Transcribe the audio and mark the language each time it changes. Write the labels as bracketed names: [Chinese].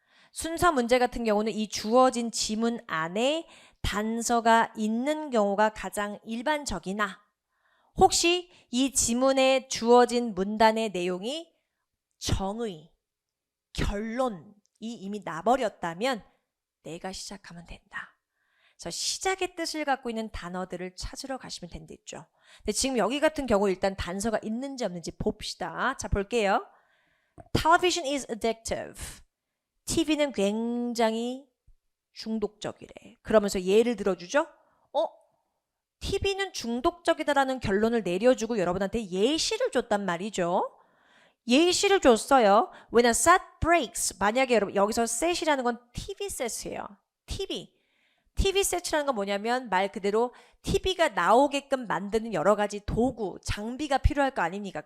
[Korean] 순서 문제 같은 경우는 이 주어진 지문 안에 단서가 있는 경우가 가장 일반적이나 혹시 이 지문에 주어진 문단의 내용이 정의, 결론이 이미 나버렸다면 내가 시작하면 된다. 그래서 시작의 뜻을 갖고 있는 단어들을 찾으러 가시면 된댔죠. 근데 지금 여기 같은 경우 일단 단서가 있는지 없는지 봅시다. 자, 볼게요. [English] Television is addictive. [Korean] TV는 굉장히 중독적이래. 그러면서 예를 들어주죠. TV는 중독적이다라는 결론을 내려주고 여러분한테 예시를 줬단 말이죠. 예시를 줬어요. [English] When a set breaks. [Korean] 만약에 여러분 여기서 set이라는 건 TV set이에요. TV set이라는 건 뭐냐면 말 그대로 TV가 나오게끔 만드는 여러 가지 도구, 장비가 필요할 거 아닙니까?